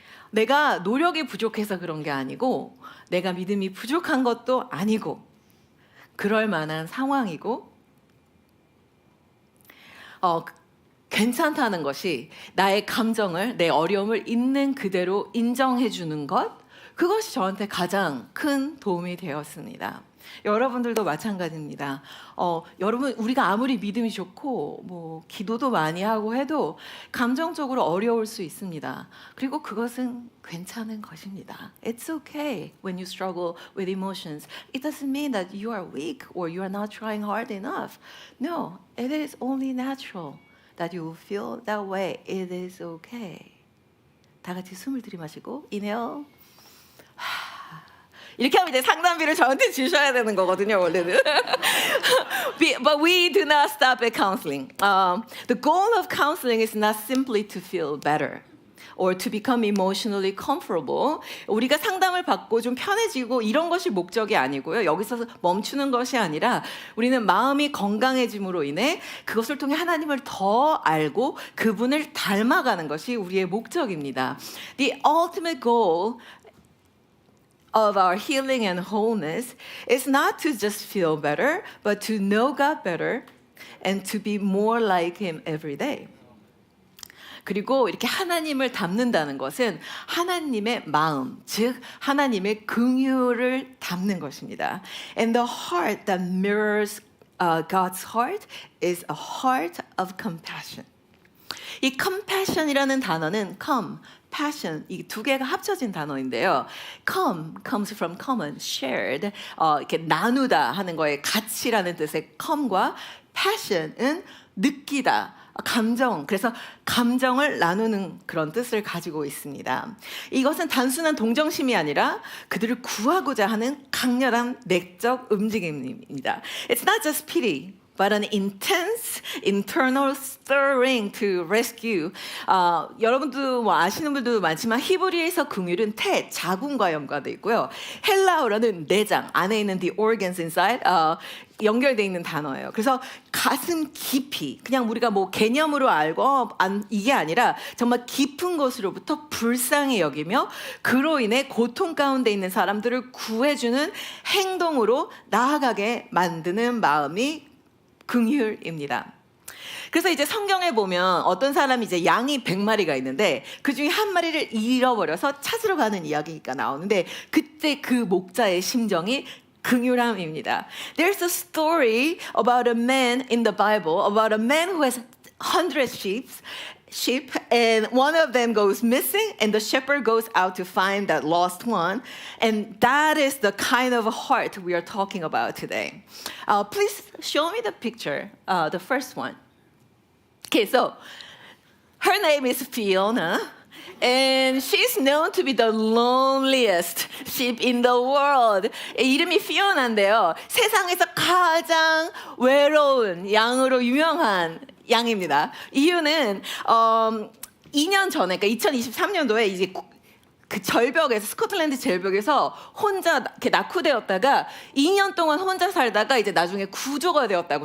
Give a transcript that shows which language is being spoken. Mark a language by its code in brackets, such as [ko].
[ko] 내가 노력이 부족해서 그런 게 아니고 내가 믿음이 부족한 것도 아니고 그럴 만한 상황이고 괜찮다는 것이 나의 감정을, 내 어려움을 있는 그대로 인정해 주는 것, 그것이 저한테 가장 큰 도움이 되었습니다. 여러분들도 마찬가지입니다. 여러분 우리가 아무리 믿음이 좋고 뭐 기도도 많이 하고 해도 감정적으로 어려울 수 있습니다. 그리고 그것은 괜찮은 것입니다. [en] It's okay when you struggle with emotions. It doesn't mean that you are weak or you are not trying hard enough. No, it is only natural that you feel that way. It is okay. [ko] 다 같이 숨을 들이마시고 inhale. 이렇게 하면 이제 상담비를 저한테 주셔야 되는 거거든요, 원래는. [en] But we do not stop at counseling. The goal of counseling is not simply to feel better or to become emotionally comfortable. [ko] 우리가 상담을 받고 좀 편해지고 이런 것이 목적이 아니고요. 여기서 멈추는 것이 아니라 우리는 마음이 건강해짐으로 인해 그것을 통해 하나님을 더 알고 그분을 닮아가는 것이 우리의 목적입니다. [en] The ultimate goal of our healing and wholeness is not to just feel better, but to know God better and to be more like Him every day. [ko] 그리고 이렇게 하나님을 닮는다는 것은 하나님의 마음, 즉 하나님의 긍휼을 담는 것입니다. [en] And the heart that mirrors God's heart is a heart of compassion. [ko] 이 compassion이라는 단어는 passion, 이 두 개가 합쳐진 단어인데요. [en] comes from common, shared, [ko] 이렇게 나누다 하는 거에 가치라는 뜻의 come과 passion은 느끼다, 감정, 그래서 감정을 나누는 그런 뜻을 가지고 있습니다. 이것은 단순한 동정심이 아니라 그들을 구하고자 하는 강렬한 내적 움직임입니다. [en] It's not just pity, but an intense internal stirring to rescue. [ko] 여러분도 뭐 아시는 분들도 많지만 히브리에서 긍휼은 태, 자궁과 연관돼 있고요. 헬라어로는 내장, 안에 있는 [en] the organs inside, [ko] 연결돼 있는 단어예요. 그래서 가슴 깊이, 그냥 우리가 뭐 개념으로 알고 이게 아니라 정말 깊은 곳으로부터 불쌍히 여기며 그로 인해 고통 가운데 있는 사람들을 구해주는 행동으로 나아가게 만드는 마음이 긍휼입니다. 그래서 이제 성경에 보면 어떤 사람이 이제 양이 100마리가 있는데 그 중에 한 마리를 잃어버려서 찾으러 가는 이야기가 나오는데 그때 그 목자의 심정이 긍휼함입니다. [en] There's a story about a man in the Bible, about a man who has 100 sheep and one of them goes missing and the shepherd goes out to find that lost one, and that is the kind of heart we are talking about today. Please show me the picture, the first one. Okay, so her name is Fiona. And she's known to be the loneliest sheep in the world. [ko] 이름이 피오나인데요. 세상에서 가장 외로운 양으로 유명한 양입니다. 이유는 2년 전에, 그러니까 2023년도에 이제 그 절벽에서 스코틀랜드 절벽에서 혼자 이렇게 낙후되었다가 2년 동안 혼자 살다가 이제 나중에 구조가 되었다고.